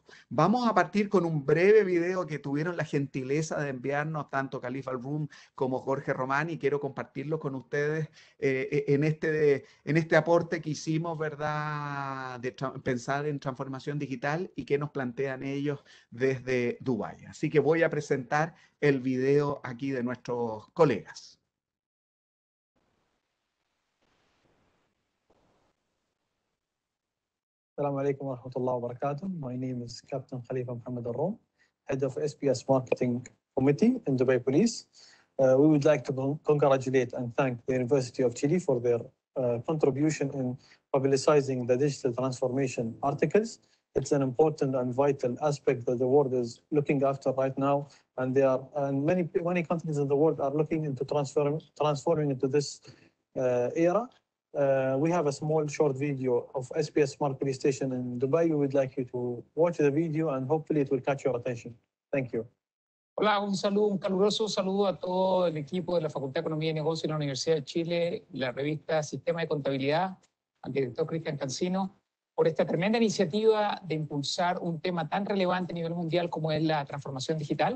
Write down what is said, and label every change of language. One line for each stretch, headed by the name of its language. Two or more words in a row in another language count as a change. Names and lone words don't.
Spanish: Vamos a partir con un breve video que tuvieron la gentileza de enviarnos tanto Khalifa Al-Rum como Jorge Román, y quiero compartirlo con ustedes en este aporte que hicimos, ¿verdad?, de pensar en transformación digital y que nos plantean ellos desde Dubái. Así que voy a presentar el video aquí de nuestros colegas.
Arabic: السلام عليكم ورحمة الله وبركاته.
English: My name is Captain Khalifa Mohammed Al-Rum, head of SBS Marketing Committee in Dubai Police. We would like to congratulate and thank the University of Chile for their contribution in publicizing the digital transformation articles. It's an important and vital aspect that the world is looking after right now, and many countries in the world are looking into transforming into this era. We have a small short video of SBS Smart Police Station in Dubai. We would like you to watch the video and hopefully it will catch your attention. Thank you.
Spanish: Hola, un saludo, un caluroso saludo a todo el equipo de la Facultad de Economía y Negocios de la Universidad de Chile, la revista Sistema de Contabilidad, al director Cristian Cancino, por esta tremenda iniciativa de impulsar un tema tan relevante a nivel mundial como es la transformación digital.